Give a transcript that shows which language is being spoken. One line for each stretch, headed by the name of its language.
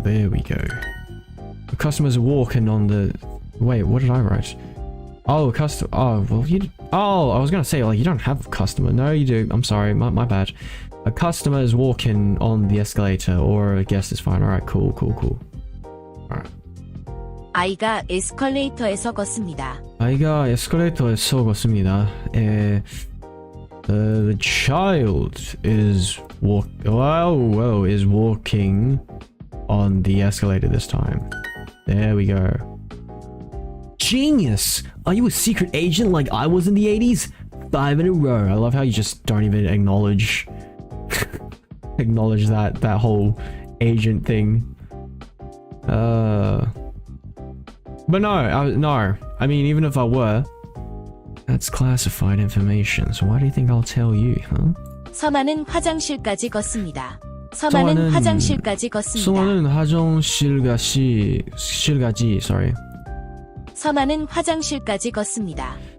English: There we go. The customer's walking on the. Wait, what did I write? Oh, customer. Oh, well, you. Oh, I was gonna say, like, you don't have a customer. No, you do. I'm sorry, my bad. A customer is walking on the escalator, or a guest is fine. Alright, cool. Alright.
Korean: 아이가 에스컬레이터에서 걷습니다. 아이가 에스컬레이터에서 걷습니다.
English: The child is is walking on the escalator this time. There we go. Genius! Are you a secret agent like I was in the 80s? 5 in a row. I love how you just don't even acknowledge that whole agent thing. But no. I mean, even if I were, that's classified information. So why do you think I'll tell you, huh?
Korean: 서만은 화장실까지 걷습니다. 서만은 화장실까지 걷습니다. 서만은 화장실까지
English: sorry.
Korean: 서만은 화장실까지 걷습니다.